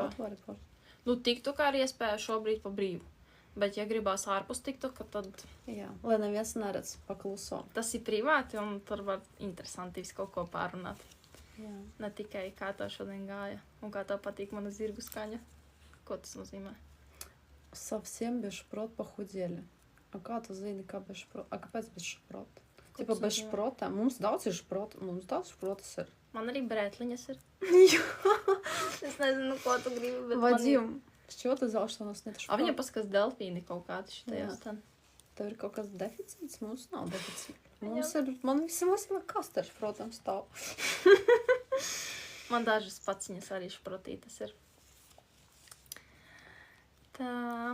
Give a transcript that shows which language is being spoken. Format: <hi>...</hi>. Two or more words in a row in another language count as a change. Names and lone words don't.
<lv>Nu, TikTokā ir iespēja šobrīd pa brīvu. Bet, ja gribās ārpus TikToka, tad... Jā, lai neviens neredz pakluso. Tas ir privāti, un tur var interesanti visu kaut ko pārunāt. Jā. Ne tikai kā tev šodien gāja, un kā tev patīk mana zirgu skaņa. Ko tas nozīmē?</lv> <ru>Совсем без шпрот похудели.</ru> <lv>А kā tu zini, kā bez šprota? A, kāpēc bez šprota? Tipa bez šprota. Mums daudz ir šprota. Mums daudz šprotas ir. Man arī brētliņas ir. Jā. Es nezinu, ko tu gribi, bet</lv> <ru>Vadim, с чего ты взял, что у нас нет шпрота? А</ru> <lv>viņam paskatās delfīni kaut kādi šitajās ten. Tev ir kaut kāds deficīts? Mums nav deficīts. Man vismaz kasters, protams, stāv. Man dažas paciņas arī šprotītas ir. Tā...</lv>